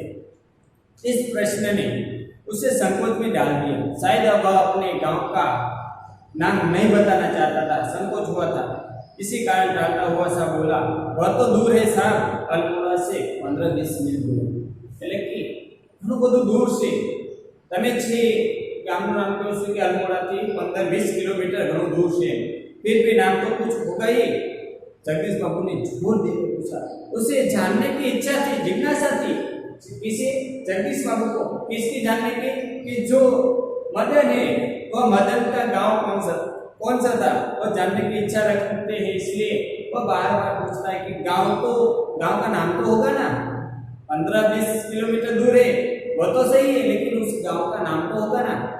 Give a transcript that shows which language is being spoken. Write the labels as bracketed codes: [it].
[hi] इस प्रश्न ने उसे संकोच में डाल दिया। शायद वह अपने गांव का नाम नहीं बताना चाहता था, संकोच हुआ था, इसी कारण टालता हुआ सा बोला, वह तो दूर है साहब, अल्मोड़ा से 15-20 मील दूर। [gu] એટલે કે ઘણું બધું દૂર છે। તમે છે ગામનું નામ કહો છો કે અલ્મોડાથી 15-20 કિલોમીટર ઘણું दूर છે, [hi] फिर भी नाम तो कुछ होगा ही। जगदीश बाबू ने जोर देकर पूछा। उसे जानने की इच्छा थी, जिज्ञासा थी। किसे? जगदीश बाबू को। किसकी जानने की? कि जो मदन है वह मदन का गांव कौन सा था, वह जानने की इच्छा रखते हैं। इसलिए वह बार बार पूछता है कि गांव का नाम तो होगा ना, 15-20 किलोमीटर दूर है, वह तो सही है, लेकिन उस गांव का नाम तो होगा ना।